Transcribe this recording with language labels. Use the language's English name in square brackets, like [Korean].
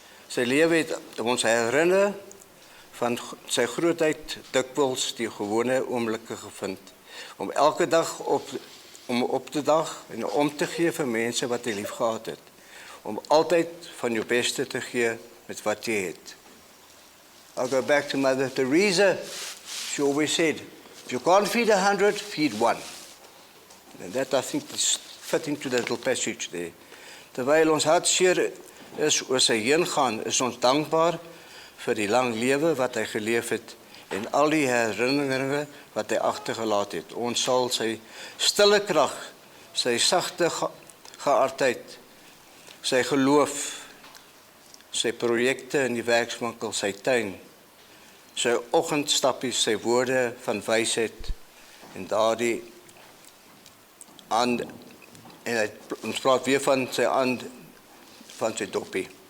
[Afrikaans] Sy lewe het ons herinner van sy grootheid dikwels die gewone oomblikke gevind, om elke dag op te dag en om te gee vir mense wat hy lief gehad het, om altyd van jou beste te gee met wat jy het. [English] I'll go back to Mother Teresa. She always said, if you can't feed 100, feed one. And that, I think, is fitting to that little passage there. [Afrikaans] Terwyl ons hartseer is oor sy heengaan, is ons dankbaar vir die lang lewe wat hy geleef het en al die herinneringe wat hy agtergelaat het. Ons sal sy stille krag, sy sagte geaardheid, sy geloof, sy projekte in die werkswinkel, sy tuin, sy oggendstappies, sy woorde van wysheid en daardie ons praat weer van sy doppie.